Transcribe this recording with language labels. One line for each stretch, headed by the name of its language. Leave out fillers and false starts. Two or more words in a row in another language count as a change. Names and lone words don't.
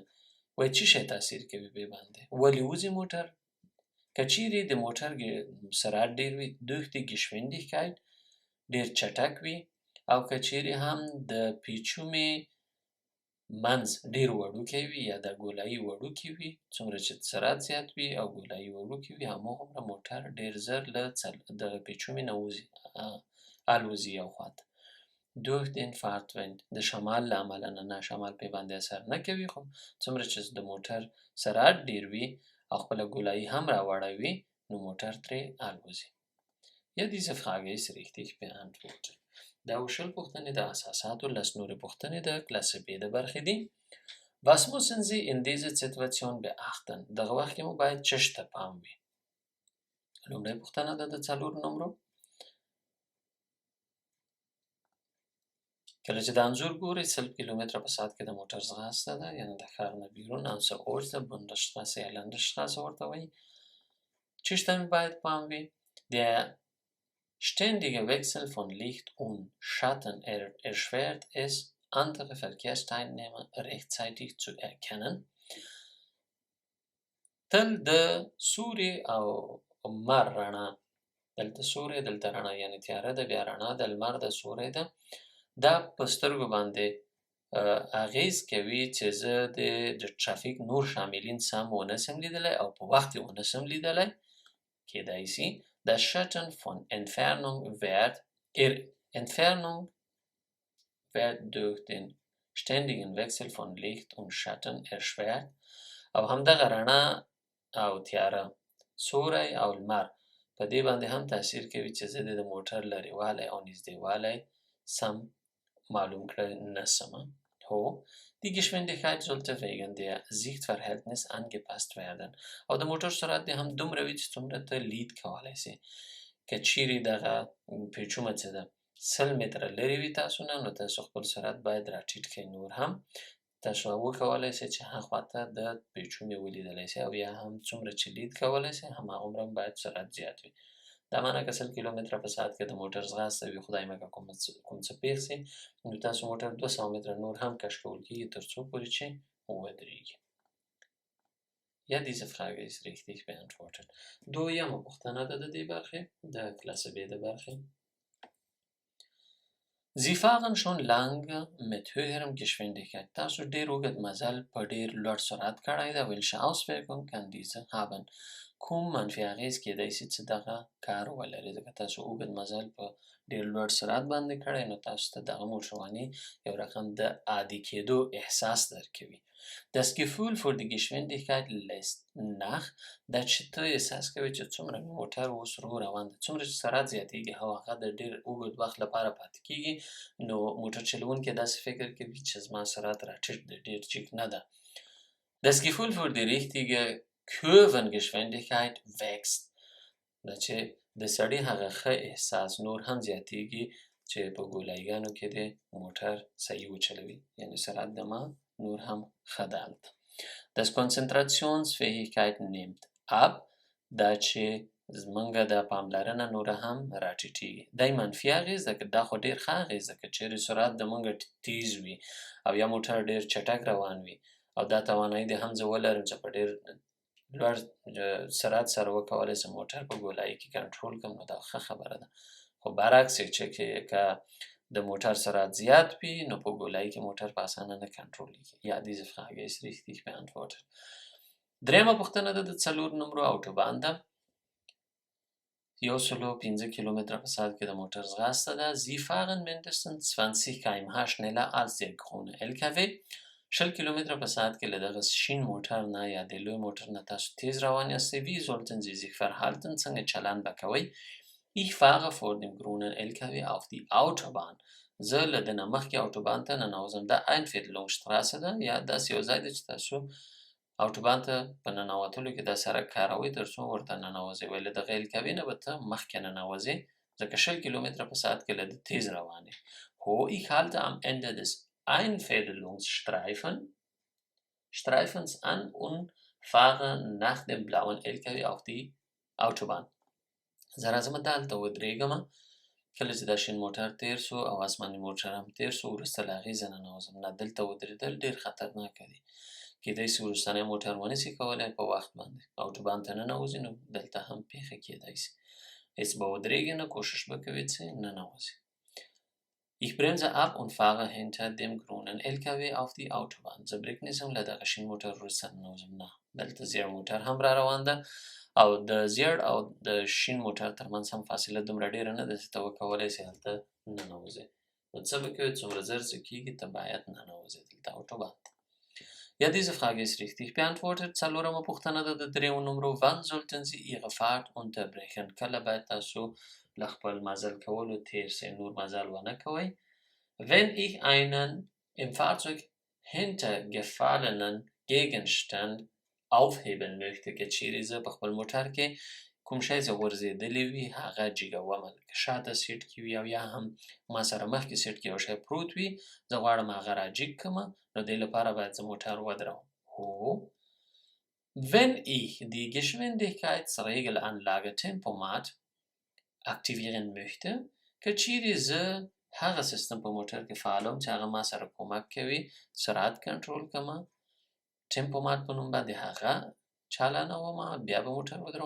Pashto: وایي څه شی تاثیر کوي په باندې؟ ولې وځي موټر؟ که چیرې د موټر سرعت ډېر وي
German: durch die Geschwindigkeit
Pashto: ډېر چټک وي او که چیرې هم د پیچومې منځ ډېر وړوکی وي یا د ګولایي وړوکي وي، څومره چې سرعت زیات وي او ګولایي وړوکي وي هماغومره موټر ډېر زر له دغه پیچومې نه الوځي یو خواته.
German: durch den Fahrtwind،
Pashto: د شمال له امله نه شمال پې باندې اثر نه کوي خو څومره چې د موټر سرعت ډېر وي او خپله ګولایي هم راوړوي نو موټر ترې الوځي.
German: Ja, diese Frage ist richtig beantwortet.
Pashto: دا شل پوښتنې د اساساتو، لس نورې پوښتنې د کلاسې B د برخې دي.
German: Was müssen Sie in dieser Situation beachten؟
Pashto: دغه وخت کې مو باید څه ته پام وي. لومړۍ پوښتنه ده د 4 نمرو. کله چې د انځور ګورئ 100 کیلومتره په ساعت کې د موټر ځغاسته ده، یعنې د ښار نه بیرون
German: außerorts der Bundesstraße
Pashto: یا Landesstraße ورته وایي. څه ته مې باید پام وي؟
German: Der ständige Wechsel von Licht und Schatten erschwert es, andere Verkehrsteilnehmer rechtzeitig zu erkennen.
Pashto: تل د سوري او مر رڼا دلته سوری دلته رڼا یعنی تیاره ده بیا رڼا د لمر د سوری ده دا په سترګو باندې اغیز کوي چې زه د ټرافیک نور شاملین سم ونسم لیدلی او په وخت یې ونسم لیدلی کیدای شي
German: Das Schatten von Entfernung wird durch den ständigen Wechsel von Licht und Schatten erschwert
Pashto: او همدغه رڼا او تیاره سوری او لمر په دې باندې هم تاثیر کوي چې زه د موټر لرېوالی او نږدېوالی سم معلوم کړی نسم.
German: Die Geschwindigkeit sollte wegen der Sichtverhältnis angepasst werden.
Pashto: او د موټر سرعت دې هم دومره وي چې څومره ته لید کولی سي. که چیرې دغه پیچومه څه ده 100 متره لرې وي تاسو نه نو تاسو خپل سرعت باید راټیټ کړئ نور هم تاسو وکولی سئ چې هاخوا ته د پیچومې ولیدلی سئ او یا هم څومره چې لید کولی سئ هماغومره باید سرعت زیات وي. دا معنی که 100 کیلومتره په ساعت کې د موټر ځغاسته وي خدای مکړه کوم څه پیښ سي نو تاسو موټر 200 متره نور هم کش کول کېږي تر څو پورې چې ودرېږي.
German: Ja, diese Frage ist richtig beantwortet.
Pashto: دویمه پوښتنه ده د دې برخې د کلاسه B د برخې.
German: Sie fahren schon lange mit höherem Geschwindigkeit.
Pashto: تاسو ډېر اوږد مزل په ډېر لوړ سرعت کړی ده.
German: Welche Auswirkung kann diese haben?
Pashto: کوم منفي اغیز کېدای سي چې دغه کار ولري ځکه تاسو اوږد مزل په ډېر لوړ سرعت باندې کړی نو تاسو ته دغه موټرواني یو رقم د عادي کېدو احساس درکوي.
German: Das Gefühl für die Geschwindigkeit lässt nach
Pashto: دا چې ته احساس کوي چې څومره موټر اوس ورو روان دی څومره چې سرعت زیاتېږي او هغه د ډېر اوږد وخت لپاره پاتې کېږي نو موټر چلوونکی داسې فکر کوي چې زما سرعت راټیټ دی ډېر ټیټ نه ده.
German: Das Gefühl für die richtige Kurvengeschwindigkeit wächst.
Pashto: دا چې د سړي هغه ښه احساس نور هم زیاتېږي چې په ګولایګانو کې د موټر صحیح وچلوي یعنی سرعت د ما نور هم ښه ده هلته.
German: Das Konzentrationsfähigkeit nimmt ab.
Pashto: دا چې زمونږ د پاملرنه نوره هم راټیټېږي. دی منفي اغېز ده که دا خو ډېر ښه اغېز ده که چیرې سرعت د مونږ تیز وي او یا موټر ډېر چټک روان وي او دا توانایي دې هم زه ولرم چې په ډېر لوړ سرعت سره وکولی سم موټر په ګولایي کې کنټرول کړم نو دا ښه خبره ده. خو برعکس چې که د موټر سرعت زیات وي نو په ګولایي کې موټر په اسانه نه کنټرولېږي.
German: Ja, diese Frage ist richtig beantwortet.
Pashto: درېیمه پوښتنه ده د 4 نمرو اوټوبان ده. 105 کیلومتره په ساعت کې د موټر ځغاسته ده.
German: Sie fahren mindestens 20 km/h schneller als der grüne LKW.
Pashto: 20 کیلومتره په ساعت کې له دغه شین موټر نه یا د لوی موټر نه تاسو تیز روان یاستئ.
German: Wie sollten Sie sich verhalten?
Pashto: څنګه چلند به کوئ؟
German: Ich fahre vor dem grünen LKW auf die Autobahn.
Pashto: زه له دنه مخکې اوټوبان ته ننوځم. دا Einviertelungsstraße ده یا داسې یو ځای ده چې تاسو اوټوبان ته په ننوتلو کې دا سړک کاروئ تر څو ورته ننوځئ وایي له دغه LKW نه به ته مخکې ننوځې ځکه 20 کیلومتره په ساعت کې له ده تیز روان یې.
German: Ich halte am Ende des Einfädelungsstreifens an und fahre nach dem blauen LKW auf die Autobahn.
Pashto: زه راځم دلته ودرېږم کله چې دا شین موټر تیر سو او آسماني موټر هم تیر سو وروسته له هغې زه ننوځم نه دلته ودرېدل ډېر خطرناکه دي کیدای سي وروستنی موټر ونسي کولی په وخت باندې اوټوبان ته ننوځي نو دلته هم پیښه کیدای سي هېڅ به ودرېږي نه کوشش به کوي چې ننوځي.
German: Ich bremse ab und fahre hinter dem grünen LKW auf die Autobahn.
Pashto: زه بریک نیسم له دغه شین موټر وروسته ننوځم نه دلته زیړ موټر هم را روان ده او د زیړ او د شین موټر ترمنځ هم فاصله دومره ډېره نه ده چې ته وکولی سې هلته ننوځې نو څه به کوې څومره زر څه کېږي ته باید ننوځې دلته اوټوبان ته.
German: Ja, diese Frage ist richtig beantwortet.
Pashto: څلورمه پوښتنه ده د 3 نمرو.
German: Wann sollten Sie Ihre Fahrt unterbrechen?
Pashto: کله باید تاسو له خپل مزل کولو تیر سئ نور مزل ونه کوئ.
German: Wenn ich einen im Fahrzeug hintergefallenen Gegenstand aufheben möchte
Pashto: که چیرې زه په خپل موټر کې کوم شی چې غورځېدلی وي هغه جګومه لکه شاته سیټ کې وي او یا هم ما سره مخکې سیټ کې یو شی پروت وي زه غواړم هغه راجګ کړمه نو دې لپاره باید زه موټر ودروم.
German: Wenn ich die Geschwindigkeitsregelanlage Tempomat aktivieren möchte
Pashto: که چیرې زه هغه سیستم په موټر کې فعالوم چې هغه ما سره کومک کوي سرعت کنټرول کړمه ټمپومات په نوم باندې هغه چالانومه بیا به موټر ودروم؟